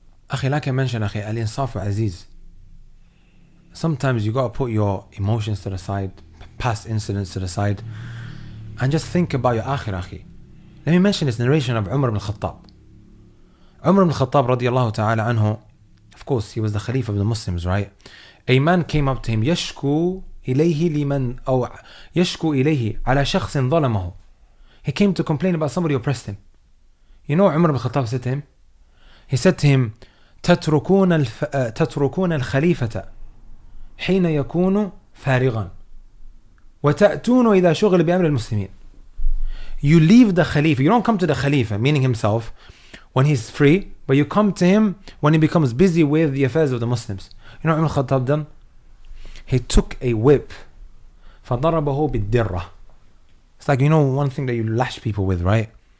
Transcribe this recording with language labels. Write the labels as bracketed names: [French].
[English] Akhi, like I mentioned, akhi, [Arabic] al-insafu aziz. [English] Sometimes you got to put your emotions to the side, past incidents to the side, and just think about your akhirah, akhi. Let me mention this narration of Umar ibn Khattab. Umar ibn Khattab radiyallahu ta'ala anhu, of course, he was the Khalifa of the Muslims, right? A man came up to him, [Arabic] يشكو إليه لمن أو يشكو إليه على شخص ظلمه. [English] He came to complain about somebody who oppressed him. You know what Umar ibn Khattab said to him? He said to him, [Arabic] تتركون الخليفة حين يكون فارغا وتأتون إذا شغل بأمر المسلمين. [English] You leave the Khalifa, you don't come to the Khalifa, meaning himself, when he's free, but you come to him when he becomes busy with the affairs of the Muslims. You know what Umar Khattab done? He took a whip, [Arabic] فضربه بالدرة. [English] It's like, you know, one thing that you lash people with, right?